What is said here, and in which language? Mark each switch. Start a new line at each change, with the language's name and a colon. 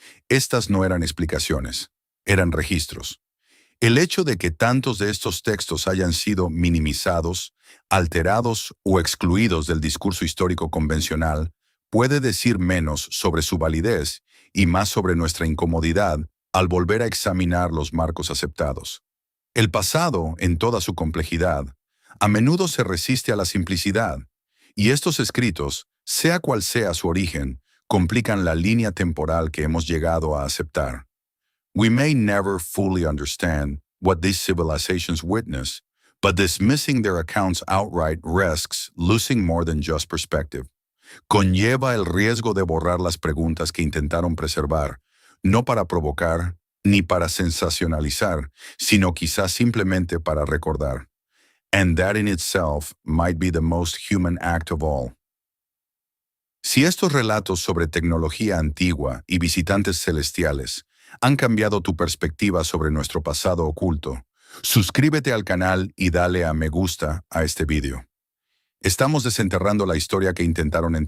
Spanish: Estas no eran explicaciones, eran registros. El hecho de que tantos de estos textos hayan sido minimizados, alterados o excluidos del discurso histórico convencional puede decir menos sobre su validez y más sobre nuestra incomodidad al volver a examinar los marcos aceptados. El pasado, en toda su complejidad, a menudo se resiste a la simplicidad, y estos escritos, sea cual sea su origen, complican la línea temporal que hemos llegado a aceptar.
English: We may never fully understand what these civilizations witness, but dismissing their accounts outright risks losing more than just perspective.
Spanish: Conlleva el riesgo de borrar las preguntas que intentaron preservar, no para provocar ni para sensacionalizar, sino quizás simplemente para recordar.
English: And that in itself might be the most human act of all.
Spanish: Si estos relatos sobre tecnología antigua y visitantes celestiales han cambiado tu perspectiva sobre nuestro pasado oculto, suscríbete al canal y dale a me gusta a este video. Estamos desenterrando la historia que intentaron enterrar. Ayúdanos a plantar las semillas del futuro.